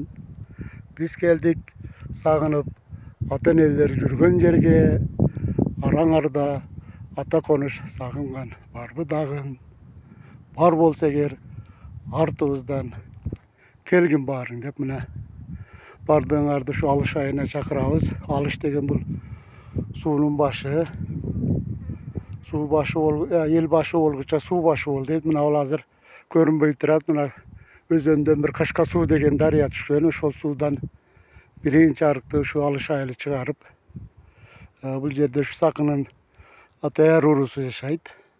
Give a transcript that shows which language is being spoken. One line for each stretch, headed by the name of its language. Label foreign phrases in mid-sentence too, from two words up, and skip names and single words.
Kyrgyz: Биз келдик сагынып ата энелер жүргөн жерге, араңарда ата коныш сагынган барбы дагы. Бар болсо эгер артыбыздан келгин барың деп мына бардığыңарды şu алыш айына чакырабыз. Алыш деген бул суунун башы. Суу башы бол, эл башы болгуча суу башы бол дейт. Мына ал азыр көрүнбөй турат. Мына өзөндөн бир Кашка суу деген дарыя түшкөн. Ошол суудан биринчи арыкты şu алыш айылы чыгарып, бул жерде şu Сакынын ата уруусу жашайт.